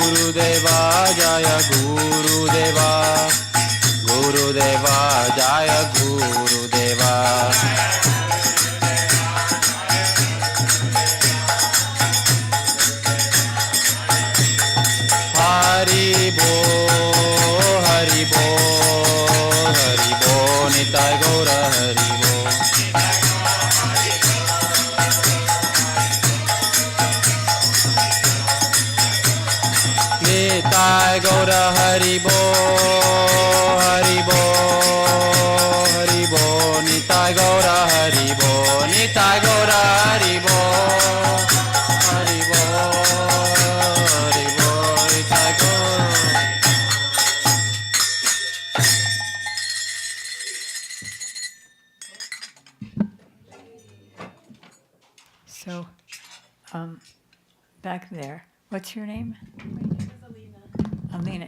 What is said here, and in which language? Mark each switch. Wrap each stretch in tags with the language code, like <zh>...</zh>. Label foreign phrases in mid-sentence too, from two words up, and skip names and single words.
<bn>গুরুদেব জয় গুরুদেব গুরুদেব জয় গুরুদেব হরিবো হরিবো হরিবো নিতাই গৌর হরিবো নিতাই গৌর হরিবো হরিবো হরিবো নিতাই গৌর হরিবো নিতাই গৌর হরিবো হরিবো হরিবো নিতাই গৌর</bn> <en>So, back there, what's your name? Alina.</en>